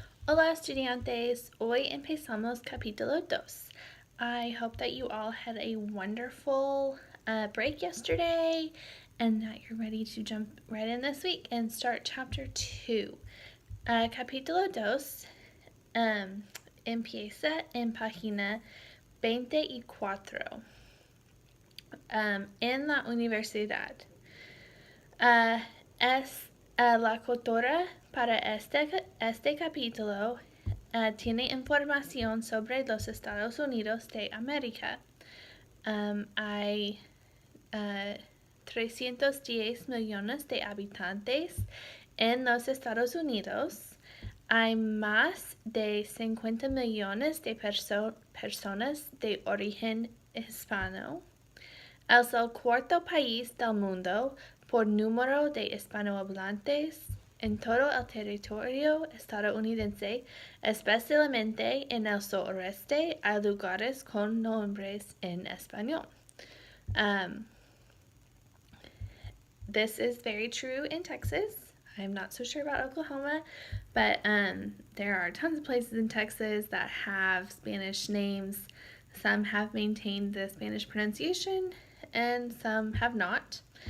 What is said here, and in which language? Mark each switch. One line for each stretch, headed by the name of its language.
Spanish: Hola estudiantes, hoy empezamos capítulo 2.
English: I hope that you all had a wonderful break yesterday and that you're ready to jump right in this week and start chapter 2.
Spanish: Capítulo 2 empieza en página 24 en la universidad. Es la coautora para este capítulo tiene información sobre los Estados Unidos de América. Hay 310 millones de habitantes en los Estados Unidos. Hay más de 50 millones de personas de origen hispano. Es el cuarto país del mundo por número de hispanohablantes en todo el territorio estadounidense, especialmente en el sureste. Hay lugares con nombres en español.
English: This is very true in Texas. I'm not so sure about Oklahoma, but there are tons of places in Texas that have Spanish names. Some have maintained the Spanish pronunciation, and some have not.